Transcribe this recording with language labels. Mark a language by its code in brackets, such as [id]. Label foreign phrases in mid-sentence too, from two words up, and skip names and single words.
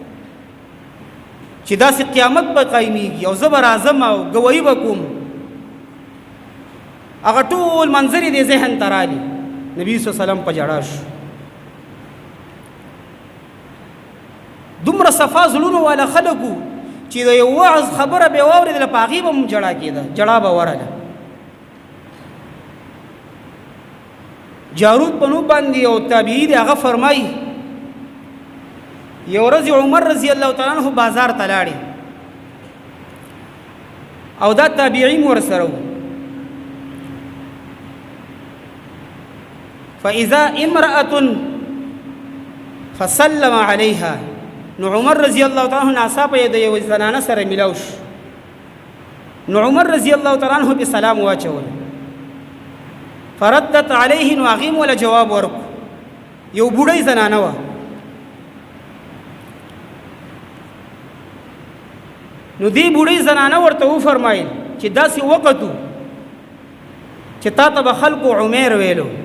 [ps] چې داسې قیامت به قایمیږي او زه به راځم او ګواهي به کوم هغه ټول منظرې د ذهن ته رالي نبي [ar] صلی الله علیه وسلم [ps] په جړا شو دومره صفا زړونو والا خلکو چې د یو وعظ خبره به واورېدله په هغې به هم جړا کېده جړا به ورله جارود په نوم باندې یو تابعي دی هغه فرمایي یو ورځ عمر [ar] رضی الله تعالی عنہ [ps] بازار ته لاړې او دا تابعي م ورسره و [ar] فإذا امرأة فسلم عليها [ps] نو عمر [ar] رضی الله تعالی عنہ [ps] ناڅاپه یې د یو زنانه سره ملاو شو نو عمر [ar] رضی الله تعالی عنہ [ps] به سلام واچول [ar] فردت عليه [ps] نو هغې ولا جواب ورکو یو بوډۍ زنانه وه نو دې بوډۍ زنانه ورته وفرمایل چې داسې وخت و چې تا ته به خلکو عمیر ویلو